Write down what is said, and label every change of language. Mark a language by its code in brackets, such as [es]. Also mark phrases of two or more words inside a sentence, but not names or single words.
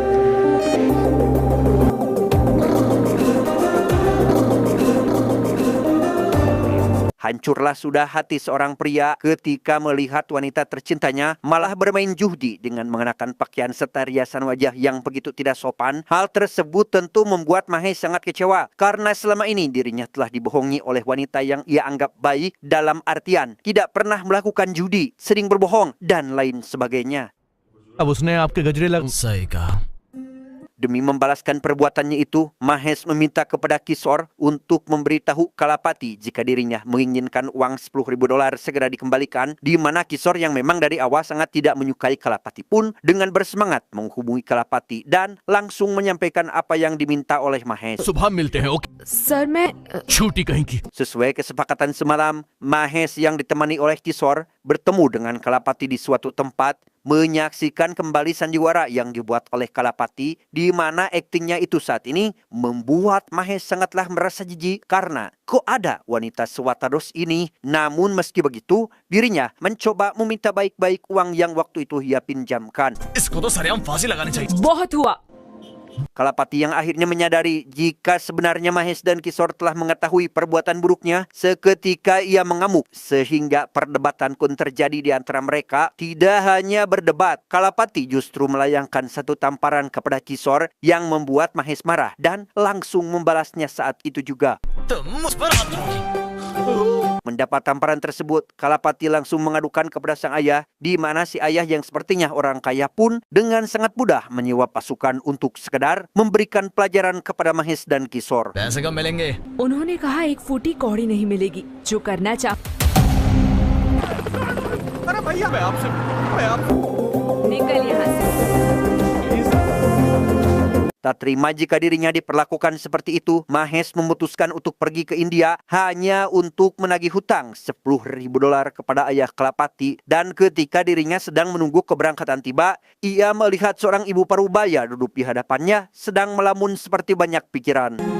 [id] Hancurlah sudah hati seorang pria ketika melihat wanita tercintanya malah bermain judi dengan mengenakan pakaian serta riasan wajah yang begitu tidak sopan. Hal tersebut tentu membuat Mahesh sangat kecewa karena selama ini dirinya telah dibohongi oleh wanita yang ia anggap baik, dalam artian tidak pernah melakukan judi, sering berbohong, dan lain sebagainya. [hi] अब उसने आपके गजरे लग सही कहा. [id] Demi membalaskan perbuatannya itu, Mahesh meminta kepada Kishore untuk memberitahu Kalapati jika dirinya menginginkan uang $10.000 segera dikembalikan, di mana Kishore yang memang dari awal sangat tidak menyukai Kalapati pun dengan bersemangat menghubungi Kalapati dan langsung menyampaikan apa yang diminta oleh Mahesh. [hi] सुबह मिलते हैं. ओके, सर मैं छूटी कहीं की. [id] Sesuai kesepakatan semalam, Mahesh yang ditemani oleh Kishore bertemu dengan Kalapati di suatu tempat, menyaksikan kembali sandiwara yang dibuat oleh Kalapati, di mana aktingnya itu saat ini membuat Mahesh sangatlah merasa jijik karena kok ada wanita sewatados ini. Namun meski begitu, dirinya mencoba meminta baik-baik uang yang waktu itu ia pinjamkan. [hi] इसको तो सरेआम फांसी लगानी चाहिए. बहुत हुआ. [id] Kalapati yang akhirnya menyadari jika sebenarnya Mahesh dan Kishore telah mengetahui perbuatan buruknya, seketika ia mengamuk sehingga perdebatan pun terjadi di antara mereka. Tidak hanya berdebat, Kalapati justru melayangkan satu tamparan kepada Kishore yang membuat Mahesh marah dan langsung membalasnya saat itu juga. [hi] तुम मुझ पर हाथ रखोगे. [id] Mendapat tamparan tersebut, Kalapati langsung mengadukan kepada sang ayah, di mana si ayah yang sepertinya orang kaya pun dengan sangat mudah menyewa pasukan untuk sekedar memberikan pelajaran kepada Mahesh dan Kishore. [hi] पैसे कब मिलेंगे? उन्होंने कहा एक फूटी कौड़ी नहीं मिलेगी. जो करना चाह अरे भैया मैं आपसे निकल यहाँ से. [id] Tak terima jika dirinya diperlakukan seperti itu, Mahesh memutuskan untuk pergi ke India hanya untuk menagih hutang $10.000 kepada ayah Kalapati. Dan ketika dirinya sedang menunggu keberangkatan tiba, ia melihat seorang ibu parubaya duduk di hadapannya sedang melamun seperti banyak pikiran.